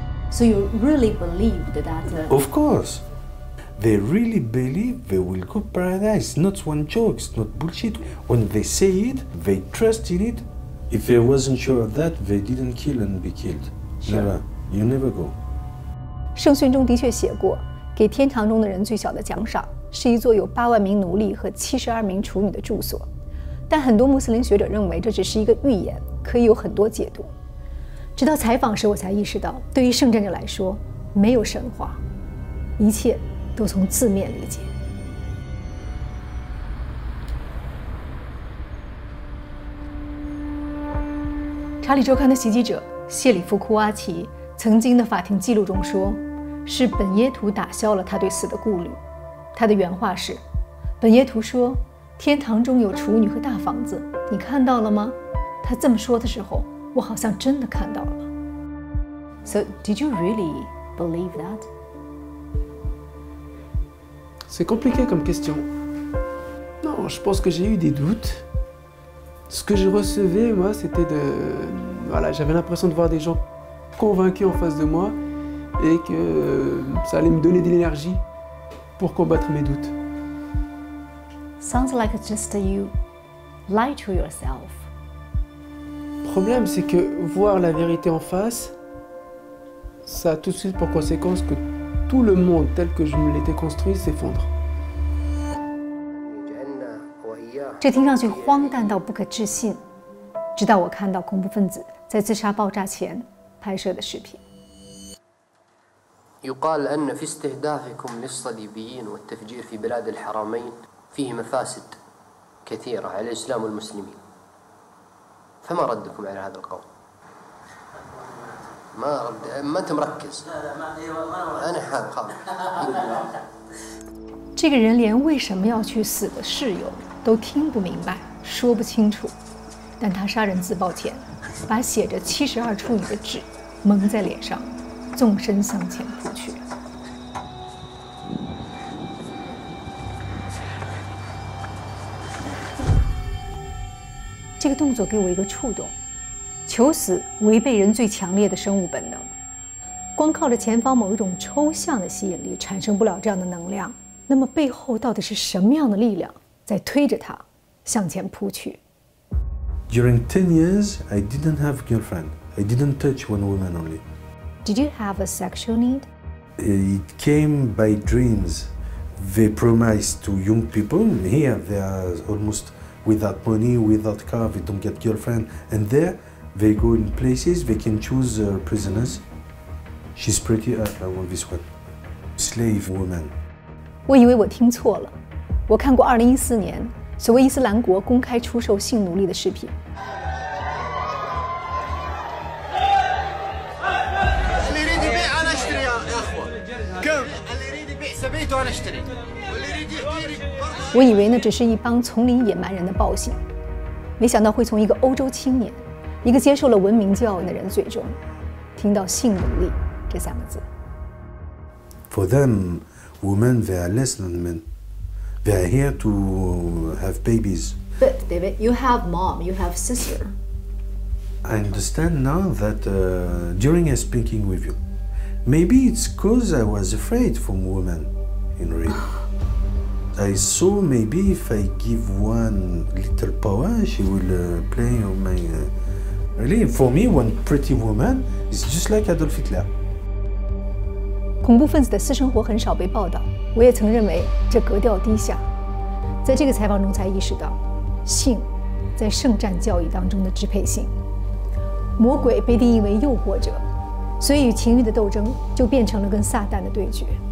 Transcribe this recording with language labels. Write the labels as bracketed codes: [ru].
[en] So you really believed that? Of course. They really believe they will go paradise. Not one joke, it's not bullshit. When they say it, they trust in it. If they wasn't sure of that, they didn't kill and be killed. Sure. Never. You never go. [zh] 圣训中的确写过，给天堂中的人最小的奖赏是一座有8万名奴隶和72名处女的住所。但很多穆斯林学者认为这只是一个预言，可以有很多解读。直到采访时，我才意识到，对于圣战者来说，没有神话，一切都从字面理解。查理周刊的袭击者谢里夫·库阿奇曾经的法庭记录中说，是本耶图打消了他对死的顾虑。他的原话是：“本耶图说，天堂中有处女和大房子，你看到了吗？” 他这么说的时候，我好像真的看到了。 [en] So did you really believe that? [fr] C'est compliqué comme question. Non, je pense que j'ai eu des doutes. Ce que je recevais, moi, c'était Voilà, j'avais l'impression de voir des gens convaincus en face de moi et que ça allait me donner de l'énergie pour combattre mes doutes. [en] Sounds like just you lie to yourself. [fr] Le problème, c'est que voir la vérité en face, ça a tout de suite pour conséquence que tout le monde tel que je me l'étais construit s'effondre. [zh] 这听上去荒诞到不可置信，直到我看到恐怖分子在自杀爆炸前拍摄的视频。 [ar] يقال أن في استهدافكم للصليبيين والتفجير في بلاد الحرمين فيه مفاسد كثيرة على الإسلام والمسلمين. فما ردكم على هذا القول؟ ما أنت مركز. أنا خاف. [zh] 这个人连为什么要去死的事由都听不明白，说不清楚，但他杀人自爆前，把写着72处女的纸蒙在脸上，纵身向前扑去。这个动作给我一个触动，求死违背人最强烈的生物本能，光靠着前方某一种抽象的吸引力产生不了这样的能量。那么背后到底是什么样的力量在推着他向前扑去 [en] ？During 10 years, I didn't have girlfriend. I didn't touch one woman only. Did you have a sexual need? It came by dreams. They promised to young people, here they are almost without money, without car, they don't get girlfriend. And there, they go in places, they can choose prisoners. She's pretty, I want this one. Slave woman. [zh] 我以为我听错了，我看过2014年所谓伊斯兰国公开出售性奴隶的视频。我以为那只是一帮丛林野蛮人的暴行，没想到会从一个欧洲青年，一个接受了文明教育的人嘴中，听到性奴隶这3个字。 [en] For them, women, they are less than men. They are here to have babies. But David, you have mom, you have sister. I understand now that during speaking with you, maybe it's because I was afraid from women in real. I saw maybe if I give one little power, she will play on my... Really, for me, one pretty woman is just like Adolf Hitler. [zh] 恐怖分子的私生活很少被报道，我也曾认为这格调低下。在这个采访中才意识到，性在圣战教义当中的支配性。魔鬼被定义为诱惑者，所以与情欲的斗争就变成了跟撒旦的对决。